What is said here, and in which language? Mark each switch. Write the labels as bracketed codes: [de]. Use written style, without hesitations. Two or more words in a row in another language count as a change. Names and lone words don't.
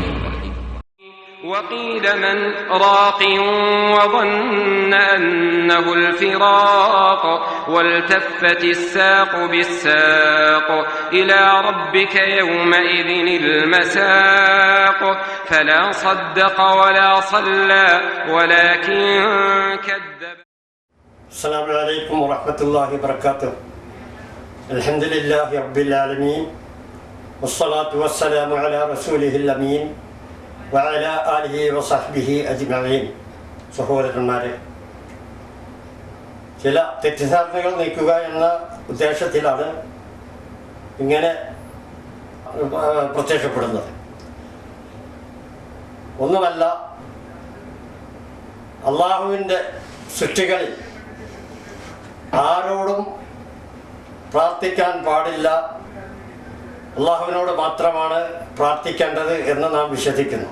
[ar] وقيل من راق وظن أنه الفراق والتفت الساق بالساق إلى ربك يومئذ المساق فلا صدق ولا صلى ولكن كذب. السلام عليكم ورحمة الله وبركاته. الحمد لله رب العالمين والصلاة والسلام على رسوله الأمين وعلى آله وصحبه أجمعين. [ml] സഹോദരന്മാരെ, ചില തെറ്റിദ്ധാരണകൾ നീക്കുക എന്ന ഉദ്ദേശത്തിലാണ് ഇങ്ങനെ പ്രത്യക്ഷപ്പെടുന്നത്. ഒന്നുമല്ല, അള്ളാഹുവിൻ്റെ സൃഷ്ടികളിൽ ആരോടും പ്രാർത്ഥിക്കാൻ പാടില്ല, അള്ളാഹുവിനോട് മാത്രമാണ് പ്രാർത്ഥിക്കേണ്ടത് എന്ന് നാം വിശ്വസിക്കുന്നു.